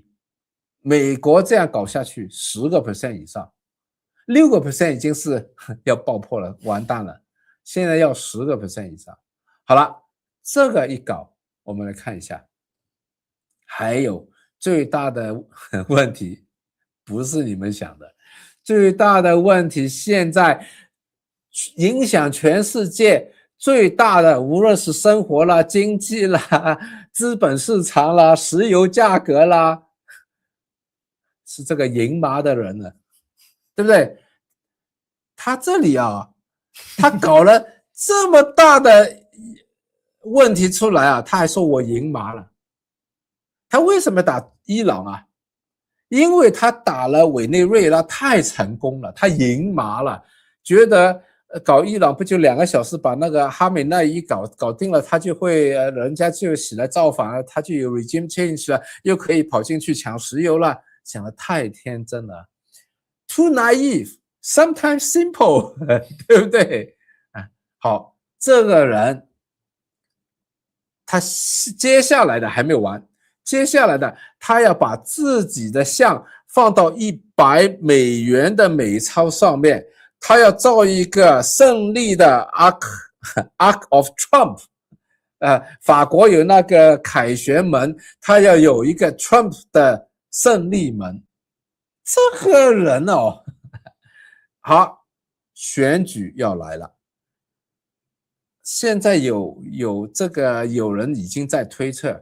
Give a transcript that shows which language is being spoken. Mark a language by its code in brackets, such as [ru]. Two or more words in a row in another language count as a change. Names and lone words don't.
[zh] 美國這樣搞下去10% 以上，6% 已經是要爆破了，完蛋了。現在要10% 以上。好了，這個一搞，我們來看一下。還有最大的問題，不是你們想的，最大的問題現在影響全世界最大的，無論是生活啦、經濟啦、資本市場啦、石油價格啦，是這個贏麻的人了，對不對？他這裡他搞了這麼大的問題出來他還說我贏麻了。他為什麼打伊朗因為他打了委內瑞拉太成功了，他贏麻了，覺得搞伊朗不就2個小時把那個哈美奈伊搞定了，他就会人家就起來造反了，他就有 [en] regime change [zh] 了，又可以跑進去搶石油了，想得太天真了 ， [en] too naive, sometimes simple， [zh] 對不对？好，這個人他接下來的還沒有完。接下來的，他要把自己的像放到$100的美鈔上面，他要造一個勝利的 Arc of Trump，法國有那個凱旋門，他要有一個 Trump 的勝利門。這個人好，選舉要來了，現在有人已經在推測。